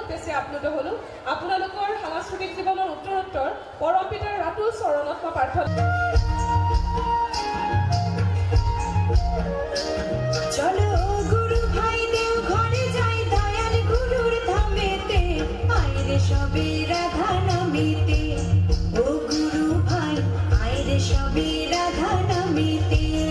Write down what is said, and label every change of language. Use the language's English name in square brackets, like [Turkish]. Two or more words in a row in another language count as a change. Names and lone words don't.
[Assamese] আজি আপ্লুত হ'লোঁ আপোনালোকৰ সাংস্কৃতিক জীৱনৰ উত্তৰোত্তৰ পৰম পিতাৰ ৰাতুল চৰণত মই প্ৰাৰ্থনা [Bangla] চলো গুরু ভাই দেও ঘরে যাই দয়াল গুরুর ধামেতে আইরে সবে রাধা নামেতে ও গুরু ভাই আইরে সবে রাধা নামেতে